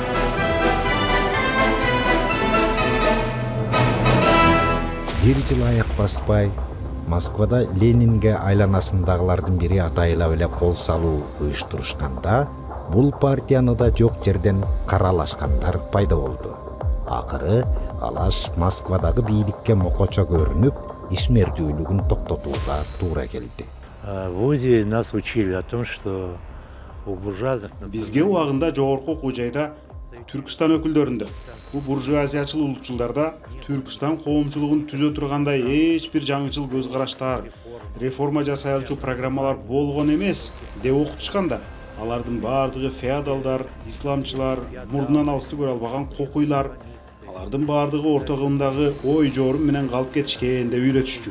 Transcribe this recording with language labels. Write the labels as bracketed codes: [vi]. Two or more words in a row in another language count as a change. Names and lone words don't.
[ky] Бир жыл аяк баспай, Москвада Ленинге айланасындагылардын бири атайлап эле кол салуу уюштурушканда, бул партияны да жок жерден каралашкандар пайда болду. Акыры Алаш Москвадагы бийликке мокочо көрүнүп, ишмердүүлүгүн токтотууга туура келди. [ru] В ВУЗе нас учили о том, что у буржуазных... [ky] Бизге убагында жогорку окуу жайда Түркістан өкүлдөрүндө, бул буржуазиячыл улутчулдарда Түркістан коомчулугун түзө тургандай эч бир жаңычыл көз караштар, реформа жасай алчу программалар болгон эмес деп окутушканда, алардын баардыгы феодалдар, исламчылар, мурдунан алысты көрө албаган кокуйлар, алардын баардыгы орто кылымдагы ой жорум менен калып кетишкен деп үйрөтүшчү.